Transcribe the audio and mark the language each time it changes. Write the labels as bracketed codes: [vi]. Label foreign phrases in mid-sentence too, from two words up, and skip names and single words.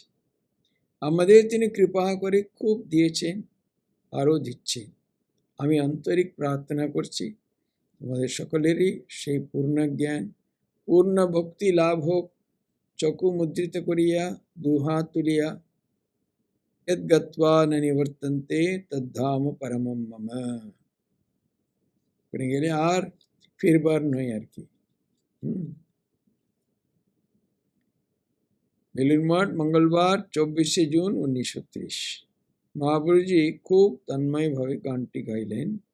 [bn] আমাদের তিনি কৃপা করে খুব দিয়েছেন, আরও দিচ্ছেন। আমি আন্তরিক প্রার্থনা করছি তোমাদের সকলেরই সেই পূর্ণ জ্ঞান, পূর্ণ ভক্তি লাভ হোক। চক্ষু মুদ্রিত করিয়া দুহাত তুলিয়া [sa] यद्गत्वा न निवर्तन्ते तद्धाम परमं मम [bn] করে গেলে আর ফিরবার নয় আর কি। বেলুড় মঠ, মঙ্গলবার 24শে জুন 1930। মহাপুরুজি খুব তন্ময়ভাবে গানটি গাইলেন।